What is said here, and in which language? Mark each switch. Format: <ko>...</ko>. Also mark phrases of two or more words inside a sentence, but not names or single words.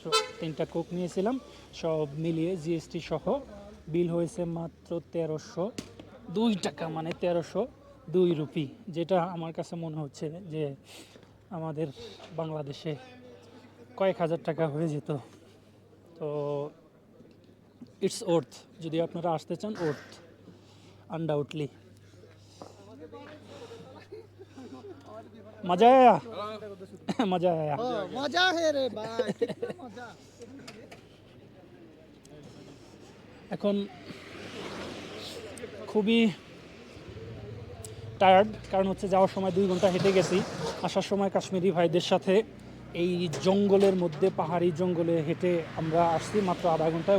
<bn>3টা কোক নিয়েছিলাম, সব মিলিয়ে জিএসটি সহ বিল হয়েছে মাত্র 1302 টাকা, মানে 1302 রুপি, যেটা আমার কাছে মনে হচ্ছে যে আমাদের বাংলাদেশে কয়েক হাজার টাকা হয়ে যেত। তো</bn> <en>it's worth,</en> <bn>যদি আপনারা আসতে চান,</bn> <en>worth undoubtedly.</en> <hi>मज़ा आया मज़ा आया। मजा है रे भाई, कितना मजा।</hi> <bn>এখন খুবই টায়ার্ড, কারণ হচ্ছে যাওয়ার সময় 2 ঘন্টা হেঁটে গেছি, আসার সময় কাশ্মীরি ভাইদের সাথে এই জঙ্গলের মধ্যে, পাহাড়ি জঙ্গলে হেঁটে আমরা আসছি মাত্র আধা ঘন্টায়।</bn>